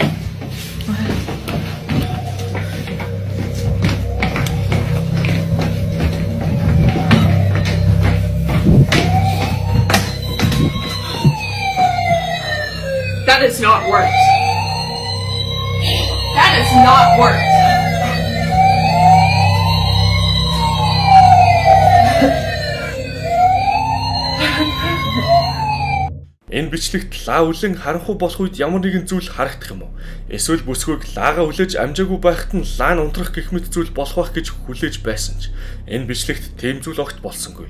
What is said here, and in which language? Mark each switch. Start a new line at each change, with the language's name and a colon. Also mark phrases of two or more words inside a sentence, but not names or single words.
English: That has not worked. That has not worked.
Mongolian: Энэ бичлэгт лаа үлэн харанхуй болох үед ямар нэгэн зүйл харагдах юм уу? Эсвэл бүсгүйг лаагаа хүлээж амжаагүй байхад нь лаа нь унтрах гэх мэт зүйл болох байх гэж хүлээж байсан ч энэ бичлэгт тийм зүйл огт болсонгүй.